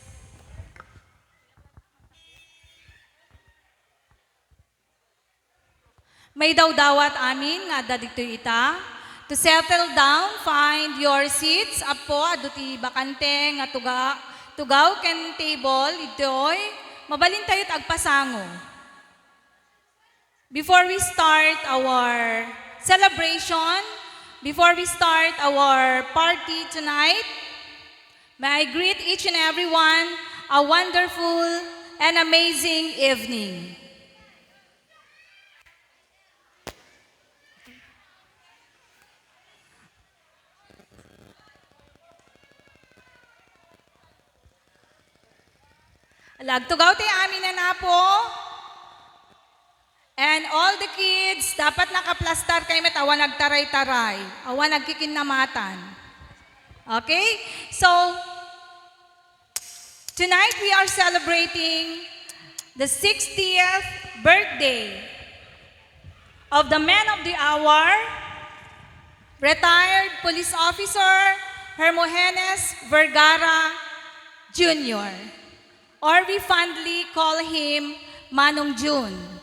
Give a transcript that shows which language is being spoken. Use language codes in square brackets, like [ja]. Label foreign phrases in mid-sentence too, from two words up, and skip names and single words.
[ilo] May daw-dawat amin nga dito ita. [en] To settle down, find your seats. [ilo] Apo, aduti bakante nga tugaw ken table. Ito'y mabalin tayo't agpasango. [en] Before we start our celebration, before we start our party tonight, may I greet each and everyone a wonderful and amazing evening. [ilo] Lagtugaw tayo amin na po. [en] And all the kids, [ilo] dapat nakaplastar kayo met awan nagtaray-taray, awan nagkikinamatan. [en] Okay? So, tonight we are celebrating the 60th birthday of the man of the hour, retired police officer Hermogenes Vergara Jr., or we fondly call him Manong June.